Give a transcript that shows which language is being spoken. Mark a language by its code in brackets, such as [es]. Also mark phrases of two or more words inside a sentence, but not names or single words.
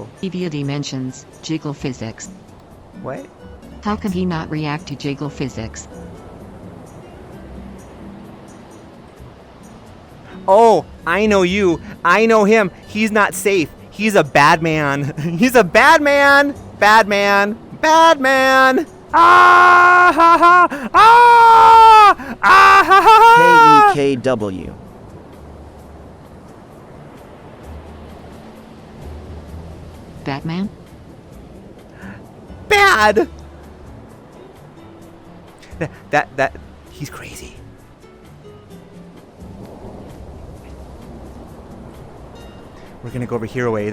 [en] VOD mentions, jiggle physics. What? How can he not react to jiggle physics? Oh, I know you. I know him. He's not safe. He's a bad man. He's a bad man. Bad man. Bad man. Ah ha ha. Ah! Ah ha ha. KEKW. Batman? Bad. That he's crazy. We're gonna go over here away.